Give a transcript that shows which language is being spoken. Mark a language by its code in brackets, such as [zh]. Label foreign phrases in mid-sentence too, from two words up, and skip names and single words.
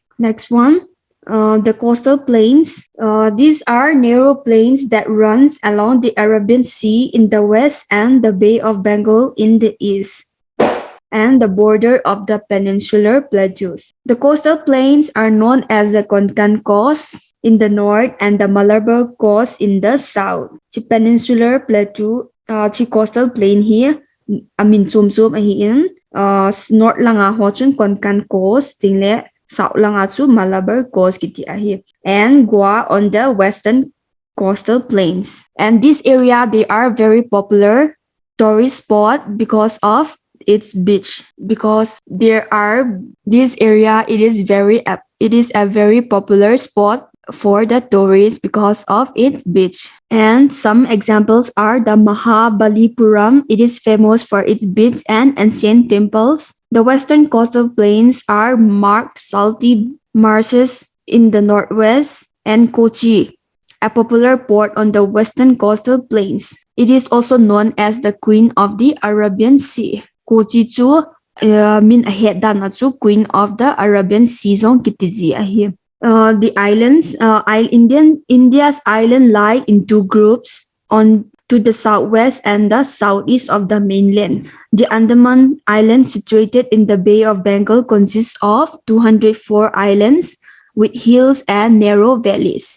[en] Next one, the coastal plains. These are narrow plains that runs along the Arabian Sea in the west and the Bay of Bengal in the east, and the border of the Peninsular Plateaus. The coastal plains are known as the Konkan Coast in the north and the Malabar Coast in the south. The Peninsular Plateau, the coastal plain here, [tcz] chum ahiin north langa ho chun Konkan Coast tingle south langa chu Malabar Coast kiti ahi, [en] and Goa on the western coastal plains. And this area, they are very popular tourist spot because of its beach because this area it is a very popular spot for the tourists because of its beach. And some examples are the Mahabalipuram. It is famous for its beach and ancient temples. The western coastal plains are marked salty marshes in the northwest, and Kochi, a popular port on the western coastal plains. It is also known as the Queen of the Arabian Sea. [tcz] Kochi chu min ahead dan chu [en] Queen of the Arabian Sea [tcz] zong kitizi ahi. [en] The islands, India's island lie in two groups on to the southwest and the southeast of the mainland. The Andaman Island, situated in the Bay of Bengal, consists of 204 islands with hills and narrow valleys.